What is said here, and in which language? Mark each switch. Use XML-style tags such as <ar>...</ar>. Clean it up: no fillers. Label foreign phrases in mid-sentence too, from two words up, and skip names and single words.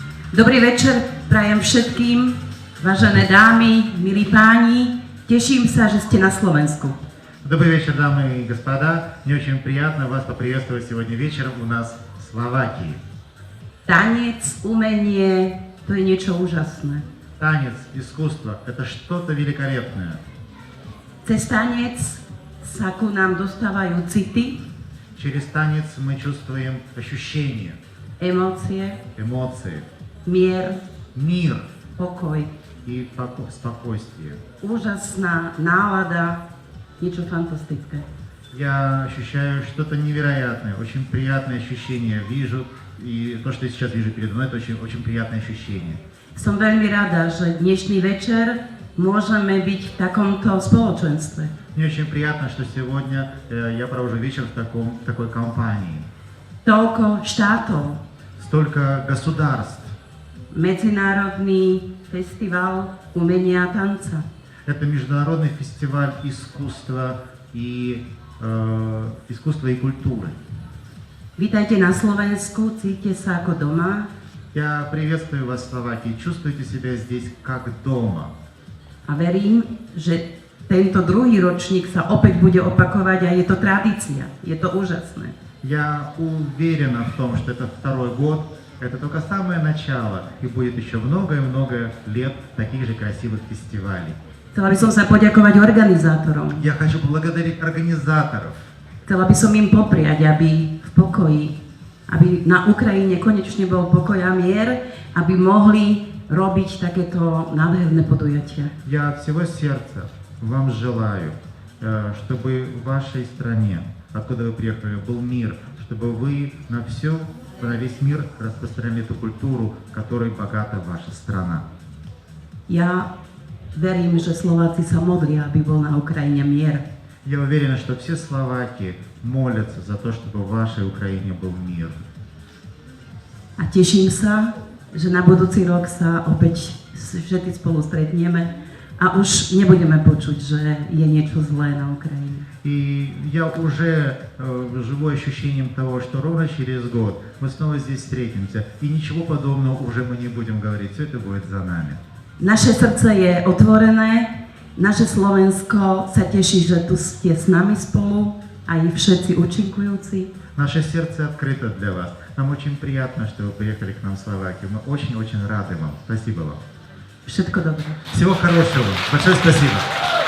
<sk>Dobrý večer prajem všetkým, vážené dámy, milí páni. Teším sa, že ste na Slovensku.</sk> <ru>Добрый вечер, дамы и господа. Мне очень приятно вас поприветствовать сегодня вечером у нас в Словакии.</ru> <sk>Tanec, umenie, to je niečo úžasné.</sk> <ru>Танец, искусство – это что-то великолепное.</ru> <sk>Cez tanec sa ku nám dostávajú city,</sk> <ru>Через танец мы чувствуем ощущения,</ru> <sk>emócie,</sk> <ru>эмоции,</ru> <sk>mier,</sk> <ru>мир</ru> <sk>pokoj,</sk> <ru>и спокойствие.</ru> <sk>úžasná nálada, niečo fantastické.</sk> <ru>Я ощущаю что-то невероятное, очень приятное ощущение. Вижу, и то, что я сейчас вижу передо мной, это очень приятное ощущение.</ru> <sk>Som veľmi rada, že dnešný večer môžeme byť v takomto spoločenstve.</sk> <ru>Мне очень приятно, что сегодня я провожу вечер в такой компании.</ru> <sk>Toľko štátov,</sk> <ru>Столько государств.</ru> <sk>Medzinárodný festival umenia a tanca.</sk> <ru>Это международный фестиваль искусства и культуры.</ru> <sk>Vítajte na Slovensku, cítite sa ako doma</sk> <ru>Я приветствую вас в Словакии. Чувствуйте себя здесь как дома.</ru> <sk>a verím, že tento druhý ročník sa opäť bude opakovať a je to tradícia, je to úžasné.</sk> <ru>Я уверена в том, что это второй год, это только самое начало, и будет еще много и много лет таких же красивых фестивалей.</ru> <sk>Chcela by som sa poďakovať organizátorom.</sk> <ru>Я хочу поблагодарить организаторов.</ru> <sk>Chcela by som im popriať, aby v pokoji, aby na Ukrajine konečne bol pokoj a mier, aby mohli robiť takéto nádherné podujatia.</sk> <ru>Я от всего сердца вам желаю, чтобы в вашей стране, откуда вы приехали, был мир, чтобы вы на весь мир распространяли эту культуру, которой богата ваша страна.</ru> <sk>Ja verím, že Slováci sa modlia, aby bol na Ukrajine mier.</sk> <ru>Я уверена, что все словаки молятся за то, чтобы в вашей Украине был мир.</ru> <sk>A teším sa, že na budúci rok sa opäť všetci spolu stretneme a už nebudeme počuť, že je niečo zlé na Ukrajine.</sk> <ru>И я уже живу ощущением того, что ровно через год мы снова здесь встретимся, и ничего подобного уже мы не будем говорить, все это будет за нами.</ru> <sk>Naše srdce je otvorené, naše Slovensko sa teší, že tu ste s nami spolu, aj všetci účinkujúci.</sk> <ru>Наше сердце открыто для вас. Нам очень приятно, что вы приехали к нам в Словакию. Мы очень-очень рады вам. Спасибо вам.</ru> <sk>Všetko dobré.</sk> <ru>Всего хорошего. Большое спасибо.</ru>